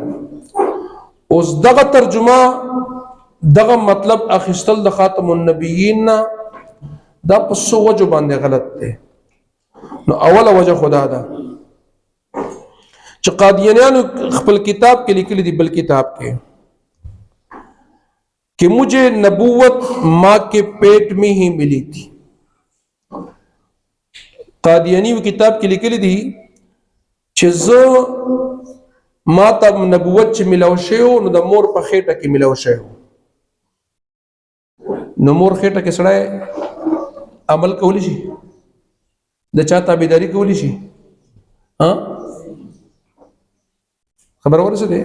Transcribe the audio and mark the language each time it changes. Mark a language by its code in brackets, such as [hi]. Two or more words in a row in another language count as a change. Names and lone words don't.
[ps] اوس دغه ترجمه دغه مطلب اخیستل د خاتم النبیین نه دا په څو وجو باندې غلط دی۔ نو اوله وجه خدا ده چې قادیانیانو خپل کتاب کې لیکلي دي، بل کتاب کې [ur] کہ مجھے نبوت ماں کے پیٹ میں ہی ملی تھی۔ [ps] قادیانی وہ کتاب کې لیکلي دي چې زه ما ته نبوت چې ملاو شوی نو د مور په خېټه کې ملاو شوی، نو مور خېټه کې سړی عمل کولی شي، د چا تابعداري کولی شي، خبر ورسېده؟